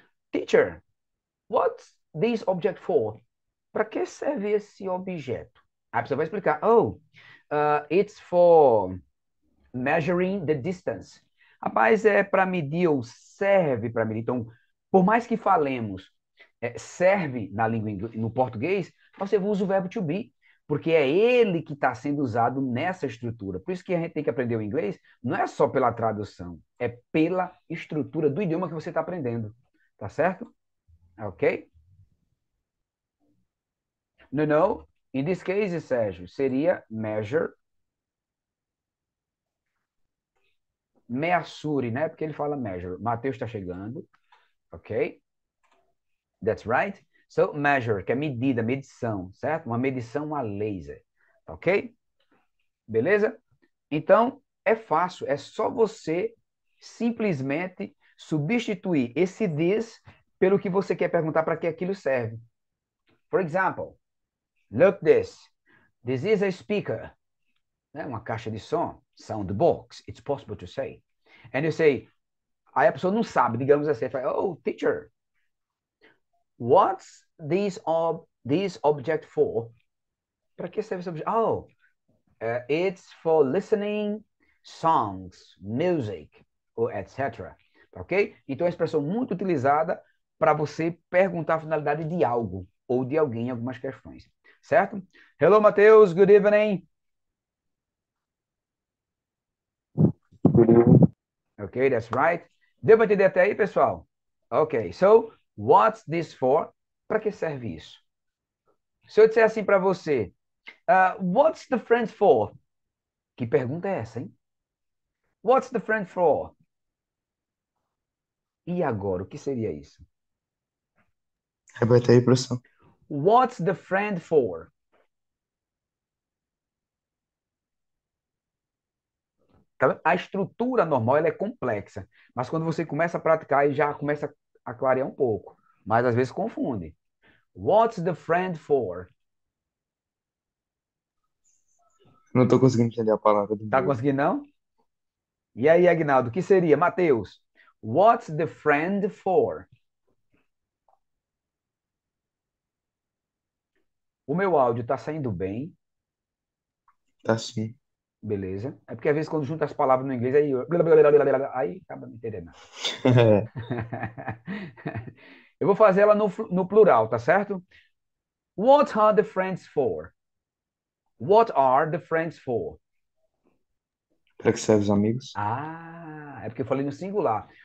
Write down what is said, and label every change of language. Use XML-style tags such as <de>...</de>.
<en>Teacher, what's this object for?</en> <pt>Para que serve esse objeto? Aí você vai explicar.</pt> <en>Oh, it's for measuring the distance.</en> <pt>Rapaz, é para medir ou serve para medir. Então, por mais que falemos serve na língua no português, você usa o verbo to be, porque é ele que está sendo usado nessa estrutura. Por isso que a gente tem que aprender o inglês, não é só pela tradução, é pela estrutura do idioma que você está aprendendo. Tá certo? Ok?</pt> <en>No, no. In this case, Sérgio, seria measure, measure, né?</en> <pt>Porque ele fala measure. Mateus está chegando, ok?</pt> <en>That's right.</en> <pt>So, measure, que é medida, medição, certo? Uma medição a laser, ok? Beleza? Então, é fácil, é só você simplesmente substituir esse this pelo que você quer perguntar para que aquilo serve.</pt> <en>For example, look this. This is a speaker.</en> <pt>Né? Uma caixa de som.</pt> <en>Sound box, it's possible to say. And you say,</en> <pt>aí a pessoa não sabe, digamos assim, fala,</pt> <en>oh, teacher, what's this object for?</en> <pt>Para que serve esse objeto?</pt> <en>Oh, it's for listening songs, music, ou etc. Ok?</en> <pt>Então é uma expressão muito utilizada para você perguntar a finalidade de algo ou de alguém em algumas questões.</pt> <en>Certo? Hello, Matheus. Good evening. Ok, that's right.</en> <pt>Deu para entender até aí, pessoal?</pt> <en>Ok, so, what's this for?</en> <pt>Para que serve isso? Se eu disser assim para você,</pt> <en>what's the friend for?</en> <pt>Que pergunta é essa, hein?</pt> <en>What's the friend for?</en> <pt>E agora, o que seria isso? Repete aí, professor.</pt> <en>What's the friend for?</en> <pt>A estrutura normal ela é complexa, mas quando você começa a praticar, aí já começa a clarear um pouco. Mas às vezes confunde.</pt> <en>What's the friend for?</en> <pt>Não estou conseguindo entender a palavra do Tá meio. conseguindo, não? E aí, Agnaldo, o que seria?</pt> <en>Matheus, what's the friend for?</en> <pt>O meu áudio está saindo bem, Tá sim. beleza. É porque às vezes quando junta as palavras no inglês, aí acaba não entendendo nada. Eu vou fazer ela no plural, tá certo?</pt> <en>What are the friends for? What are the friends for?</en> <pt>Para que serve os amigos? Ah, é porque eu falei no singular.</pt>